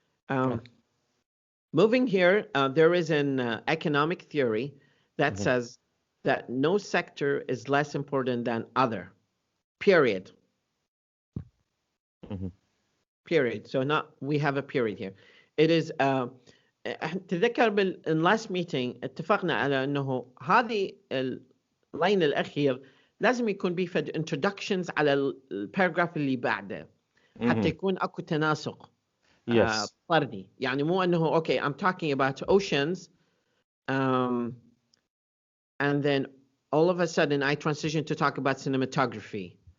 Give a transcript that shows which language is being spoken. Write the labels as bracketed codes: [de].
[en] Okay. Moving here, there is an economic theory that says that no sector is less important than other, period. Period. So not, we have a period here. It is [ar] تذكر [en] in last meeting [ar] اتفقنا على انه هذه اللاين الاخير لازم يكون بيه فد introductions على الباراجراف اللي بعده حتى يكون اكو تناسق [en] Yes. [ar] طردي. يعني مو انه [en] okay, I'm talking about oceans and then all of a sudden I transition to talk about cinematography.